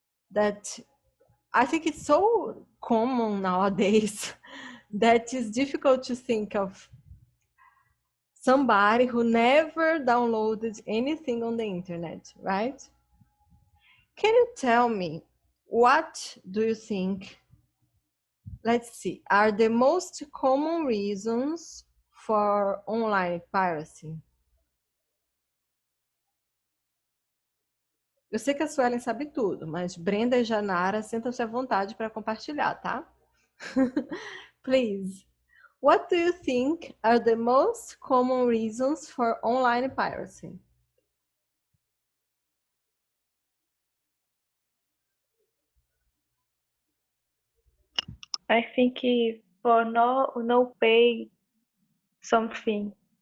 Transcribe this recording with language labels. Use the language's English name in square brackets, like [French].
[English] That I think it's so common nowadays that it's difficult to think of somebody who never downloaded anything on the internet, right? Can you tell me what do you think, let's see, are the most common reasons for online piracy? [Portuguese] Eu sei que a Suelen sabe tudo, mas Brenda e Janara sentam-se à vontade para compartilhar, tá? [English] Please. What do you think are the most common reasons for online piracy? I think for no pay something.